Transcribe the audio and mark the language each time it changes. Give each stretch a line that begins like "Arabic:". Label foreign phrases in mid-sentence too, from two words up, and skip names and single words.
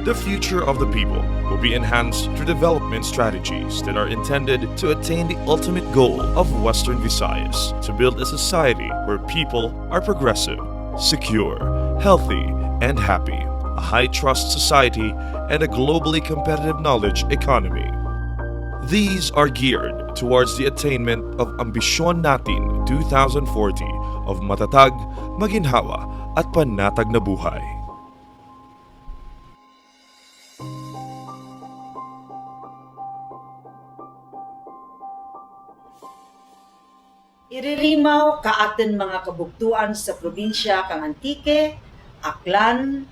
English: The future of the people will be enhanced through development strategies that are intended to attain the ultimate goal of Western Visayas, to build a society where people are progressive, secure, healthy, and happy, a high-trust society, and a globally competitive knowledge economy. These are geared towards the attainment of Ambisyon Natin 2040 of
Filipino: matatag, maginhawa, at panatag na buhay.
Kinaray-a: Iririmaw kaaten mga kabugtuan sa probinsya kang Antique, Aklan,